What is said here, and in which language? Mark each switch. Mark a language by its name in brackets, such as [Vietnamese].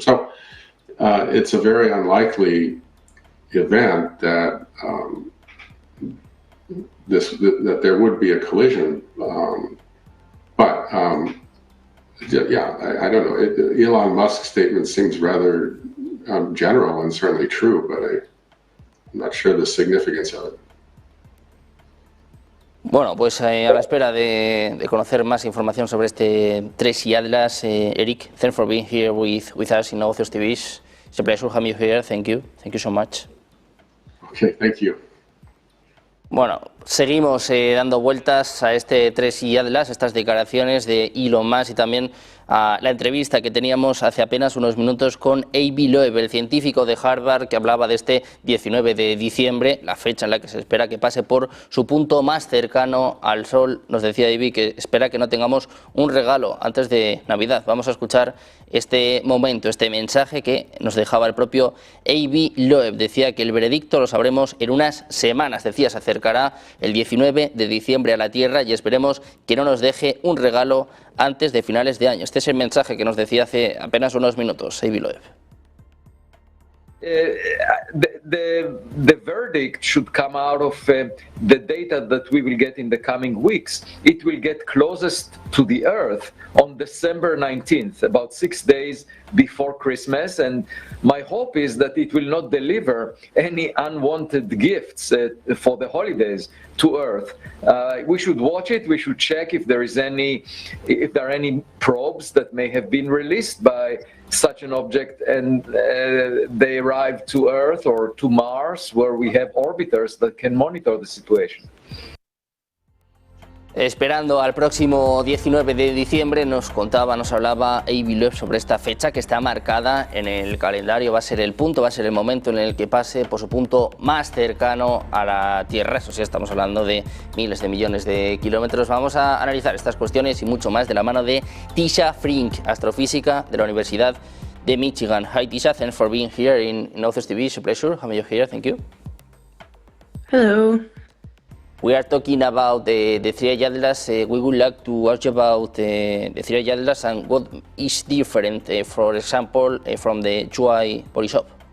[English] So it's a very unlikely event that that there would be a collision, but yeah, I don't know. Elon Musk's statement seems rather general and certainly true, but I'm not sure the significance of it. [Spanish] Bueno, pues a la espera de conocer más información sobre este 3i Atlas, Eric, [English] thanks for being here with us in Negocios TV. It's a pleasure having you here. Thank you so much. Okay, thank you. [Spanish] Bueno, seguimos dando vueltas a este 3i Atlas, estas declaraciones de Elon Musk y también a la entrevista que teníamos hace apenas unos minutos con Avi Loeb, el científico de Harvard que hablaba de este 19 de diciembre, la fecha en la que se espera que pase por su punto más cercano al Sol. Nos decía Avi que espera que no tengamos un regalo antes de Navidad. Vamos a escuchar este momento, este mensaje que nos dejaba el propio Avi Loeb. Decía que el veredicto lo sabremos en unas semanas. Decía, se acercará el 19 de diciembre a la Tierra y esperemos que no nos deje un regalo antes de finales de año. Este es el mensaje que nos decía hace apenas unos minutos Avi Loeb. [English] The verdict should come out of the data that we will get in the coming weeks. It will get closest to the Earth on December 19th, about 6 days before Christmas, and my hope is that it will not deliver any unwanted gifts for the holidays to Earth. We should watch it. We should check if there are any probes that may have been released by such an object, and they arrive to Earth or to Mars, where we have orbiters that can monitor the situation. [Spanish] Esperando al próximo 19 de diciembre, nos hablaba Avi Loeb sobre esta fecha que está marcada en el calendario. Va a ser el punto, va a ser el momento en el que pase por su punto más cercano a la Tierra. Eso sí, estamos hablando de miles de millones de kilómetros. Vamos a analizar estas cuestiones y mucho más de la mano de Tessa Frincke, astrofísica de la Universidad de Michigan. [English] Hi, Tessa, thanks for being here in Authors TV. It's a pleasure having you here. Thank you. Hello. We are talking about the three atlas. We would like to ask you about the three atlas and what is different, for example, from the UI Borisov.